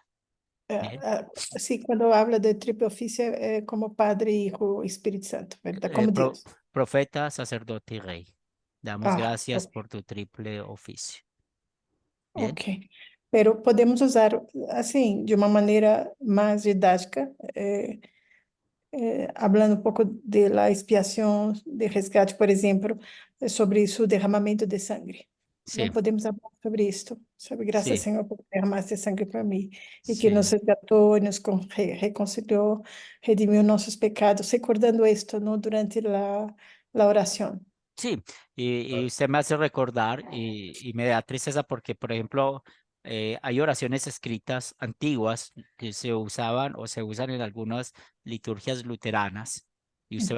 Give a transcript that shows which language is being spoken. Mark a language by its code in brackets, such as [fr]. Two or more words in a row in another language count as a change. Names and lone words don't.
[es] Bien. Sí, cuando habla de triple oficio, como Padre, Hijo, Espíritu Santo, ¿verdad? Eh, Como pro- Dios. Profeta, sacerdote y rey. Damos Ah, gracias ok. por tu triple oficio. Bien. Ok. [pt] Pero podemos usar assim, de uma maneira mais didática, hablando um pouco de la expiação de resgate, por exemplo, sobre su derramamento de sangre. [es] Sí, [pt] Não podemos falar sobre isto. Sabe, graças, [es] sí, [pt] Senhor, por derramaste sangue para mim e que nos [es] sí. [pt] resgatou e nos reconciliou, redimiu nossos pecados, recordando isto, [es] ¿no? Durante la oración. Sí, y usted me hace recordar y me da tristeza porque, por ejemplo, hay oraciones escritas antiguas que se usaban o se usan en algunas liturgias luteranas y usted va a